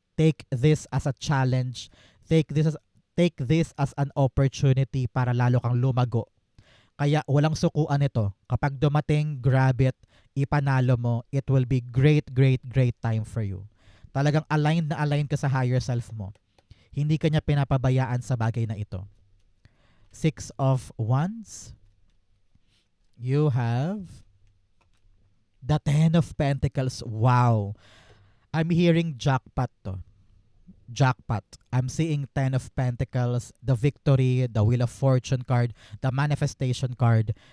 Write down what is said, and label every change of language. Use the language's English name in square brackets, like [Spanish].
[English] Take this as a challenge. Take this as an opportunity [Filipino] para lalo kang lumago. Kaya walang sukuan ito. Kapag dumating, [English] grab it, [Filipino] ipanalo mo, [English] it will be great time for you. [Filipino] Talagang aligned ka sa higher self mo. Hindi ka niya pinapabayaan sa bagay na ito. [English] 6 of Wands. You have the 10 of Pentacles. Wow. I'm hearing jackpot to. Jackpot. I'm seeing 10 of Pentacles, the victory, the Wheel of Fortune card, the manifestation card.